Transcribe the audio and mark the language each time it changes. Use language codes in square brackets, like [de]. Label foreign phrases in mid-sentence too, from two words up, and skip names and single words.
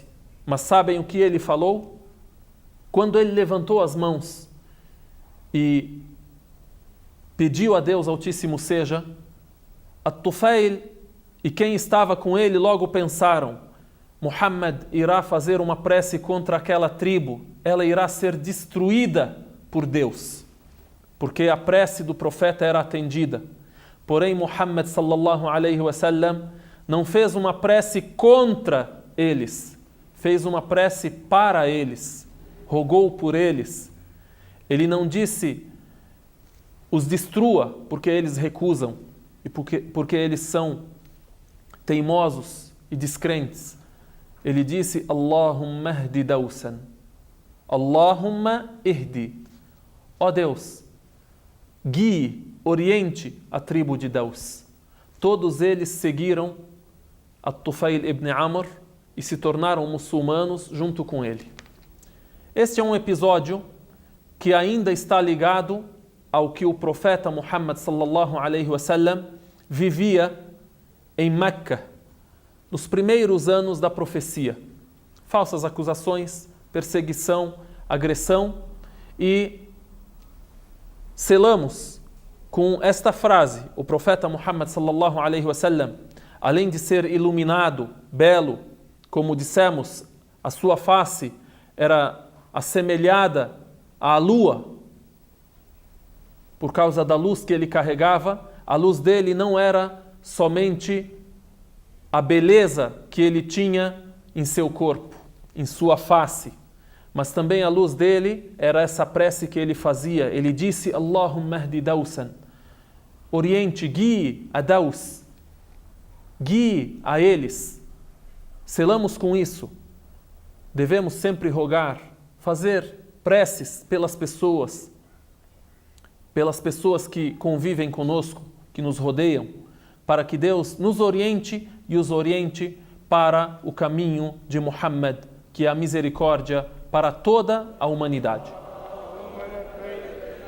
[pt] Mas sabem o que ele falou? Quando ele levantou as mãos e pediu a Deus Altíssimo seja, At-Tufail e quem estava com ele logo pensaram: Muhammad irá fazer uma prece contra aquela tribo, ela irá ser destruída por Deus, porque a prece do profeta era atendida. Porém, Muhammad [ar] صلى الله عليه وسلم [pt] não fez uma prece contra eles, fez uma prece para eles, rogou por eles. Ele não disse: os destrua, porque eles recusam e porque eles são teimosos e descrentes. Ele disse: [ar] اللهم اهد دوسا، اللهم اهد. [pt] Ó Deus, guie, oriente a tribo de Daus. Todos eles seguiram At-Tufail ibn Amr e se tornaram muçulmanos junto com ele. Este é um episódio que ainda está ligado ao que o profeta Muhammad [ar] صلى الله عليه وسلم [pt] vivia em Meca nos primeiros anos da profecia. Falsas acusações, perseguição, agressão, e selamos com esta frase o profeta Muhammad [ar] صلى الله عليه وسلم. [pt] Além de ser iluminado, belo, como dissemos, a sua face era assemelhada à lua, por causa da luz que ele carregava. A luz dele não era somente a beleza que ele tinha em seu corpo, em sua face, mas também a luz dele era essa prece que ele fazia. Ele disse: [ar] اللهم اهد دوسا, [pt] oriente, guie a Daus, guie a eles. Selamos com isso. Devemos sempre rogar, fazer preces pelas pessoas que convivem conosco, que nos rodeiam, para que Deus nos oriente e os oriente para o caminho de Muhammad, que é a misericórdia para toda a humanidade.